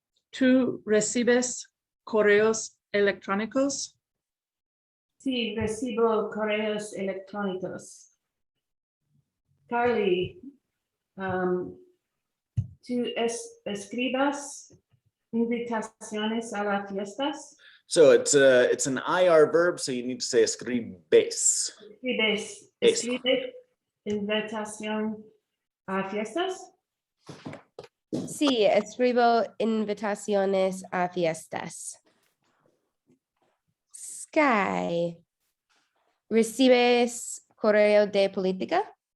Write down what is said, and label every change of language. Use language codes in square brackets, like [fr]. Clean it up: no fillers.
[es] ¿Tú recibes correos electrónicos? Sí, recibo correos electrónicos. Carly, ¿tú escribas invitaciones a las fiestas? [en] So it's an IR verb, so you need to say escribes. [es] ¿Escribes invitación a fiestas? Sí, escribo invitaciones a fiestas. Sky, ¿recibes correo de política?